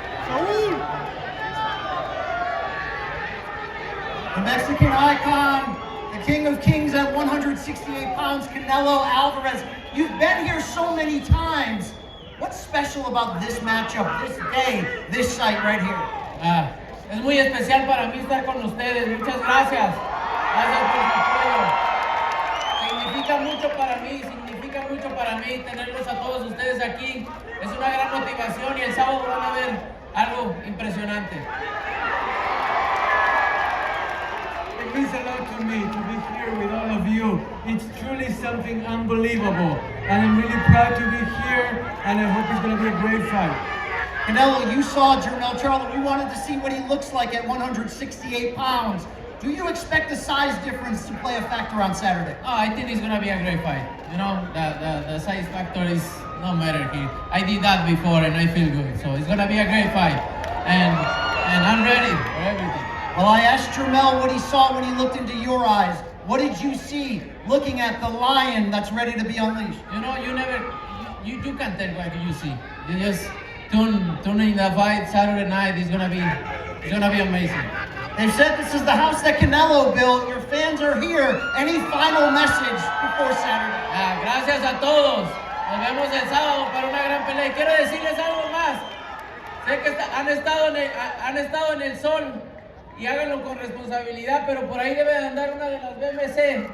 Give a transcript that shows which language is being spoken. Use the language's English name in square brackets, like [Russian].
[English] The Mexican icon, the king of kings at 168 pounds, Canelo Alvarez. You've been here so many times. What's special about this matchup, this day, this site right here? [Spanish] Es muy especial para mí estar con ustedes. Muchas gracias. Gracias por su apoyo. Significa mucho para mí tenerlos a todos ustedes aquí. Es una gran motivación y el sábado van a ver algo impresionante. [English] It means a lot to me to be here with all of you. It's truly something unbelievable. And I'm really proud to be here, and I hope it's going to be a great fight. Canelo, you saw Jermell Charlo. We wanted to see what he looks like at 168 pounds. Do you expect the size difference to play a factor on Saturday? Oh, I think it's going to be a great fight. You know, the size factor is no matter here. I did that before, and I feel good. So it's going to be a great fight. And I'm ready for everything. Well, I asked Jermell what he saw when he looked into your eyes. What did you see looking at the lion that's ready to be unleashed? You know, you can't tell what you see. You just tune in the fight Saturday night. It's gonna be amazing. They said this is the house that Canelo built. Your fans are here. Any final message before Saturday? [Spanish] Gracias a todos. Nos vemos el sábado para una gran pelea. Y quiero decirles algo más. Sé que han estado en el sol. Y háganlo con responsabilidad, pero por ahí debe de andar una de las BMC.